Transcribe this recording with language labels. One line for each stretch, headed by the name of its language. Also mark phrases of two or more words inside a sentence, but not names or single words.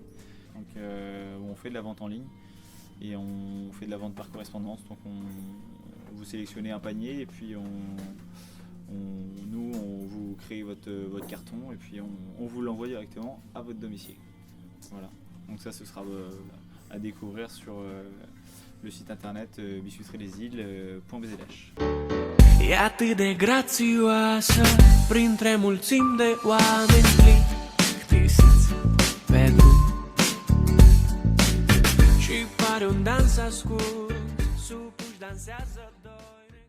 French: Donc on fait de la vente en ligne et on fait de la vente par correspondance. Donc vous sélectionnez un panier et puis nous on vous crée votre carton et puis on vous l'envoie directement à votre domicile. Voilà. Donc ça, ce sera à découvrir sur le site internet biscuiteriedesilles.bzh.
Romanian: E atât de grațioasă printre mulțimi de oameni plictisiți pe drum. Și pare un dans ascuns, supuși dansează dor.